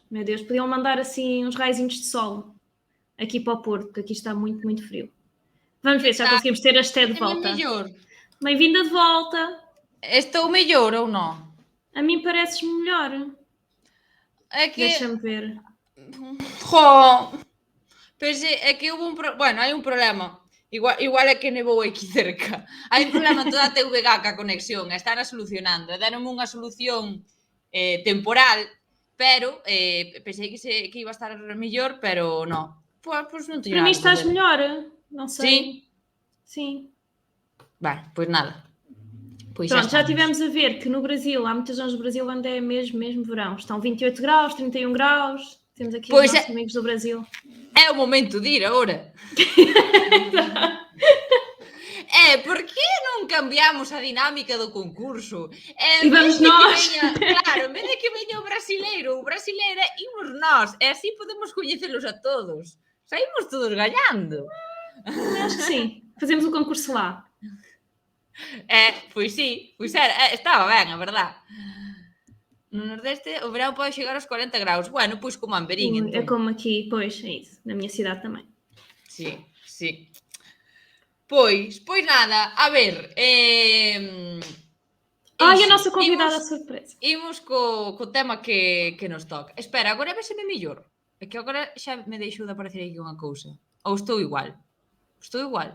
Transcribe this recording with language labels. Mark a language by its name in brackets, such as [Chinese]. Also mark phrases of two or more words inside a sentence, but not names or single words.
[Portuguese] Meu Deus, podiam mandar assim uns raizinhos de sol aqui para o Porto, porque aqui está muito, muito frio. Vamos ver se já conseguimos ter a Esté de volta. Bem-vinda de volta. [Galician] Estou mellor ou non? [Portuguese] A mim pareces melhor. É que... Deixa-me ver. [Galician] É que houve bueno, hai un problema. Igual é que nevou aquí cerca. Hai un problema en toda a TVG ca conexión. Están a solucionando. Deronme unha solución temporal, pero pensei que iba a estar mellor, pero non. Pois non teño nada. [Portuguese] Para mim estás fazer. melhor. Não sei. Sim? Sim. Bem, pois nada. Pois pronto, já tivemos a ver que no Brasil, há muitas zonas do Brasil onde é mesmo verão. Estão 28 graus, 31 graus. Temos aqui os nossos amigos do Brasil. É o momento de ir agora. [Galician] Por que non cambiamos a dinámica do concurso? [Portuguese] E vamos nós. [Galician] Claro, en vez de que veña o brasileiro ou brasileira, imos nós. E así podemos coñecelos a todos. Saímos todos gañando. [Portuguese] Acho que sim. Fazemos o concurso lá. [Galician] Pois sí. Pois estaba ben, a verdad. [Portuguese] No Nordeste o verão pode chegar aos 40 graus. [Galician] Bueno, pois como Amberín, [Portuguese] entón. É como aqui, pois, é isso. Na minha cidade também. [Galician] Sí, sí. Pois nada, a ver... Ai, a nosa convidada surpresa. Imos co tema que nos toca. Espera, agora véseme mellor. É que agora xa me deixou de aparecer aquí unha cousa. Ou estou igual? Estou igual?